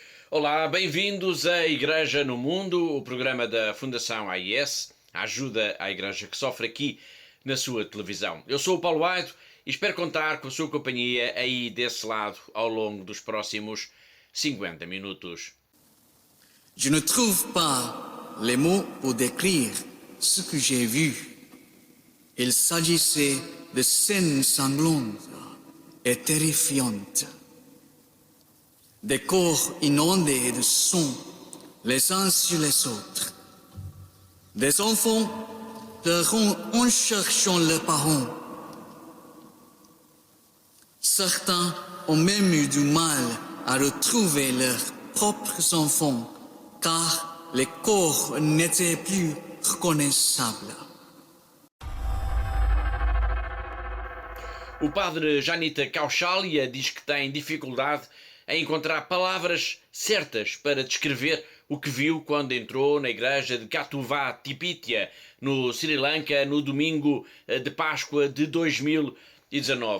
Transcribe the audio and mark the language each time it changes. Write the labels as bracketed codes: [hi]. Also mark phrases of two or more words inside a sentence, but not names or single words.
[pt] Olá, bem-vindos à Igreja no Mundo, o programa da Fundação AIS, a ajuda à Igreja que sofre aqui na sua televisão. Eu sou o Paulo Aido e espero contar com a sua companhia aí desse lado ao longo dos próximos 50 minutos. [fr] Je ne trouve pas les mots pour décrire ce que j'ai vu. Il s'agissait de scènes sanglantes et terrifiantes. Des corps inondés de sang, les uns sur les autres. Des enfants pleurant en cherchant leurs parents. Certains ont même eu du mal à retrouver leurs propres enfants, car les corps n'étaient plus reconnaissables. [pt] O padre Janita Kauchalia diz que tem dificuldade em encontrar palavras certas para descrever o que viu quando entrou na igreja de Katuvatipitia, no Sri Lanka, no domingo de Páscoa de 2019.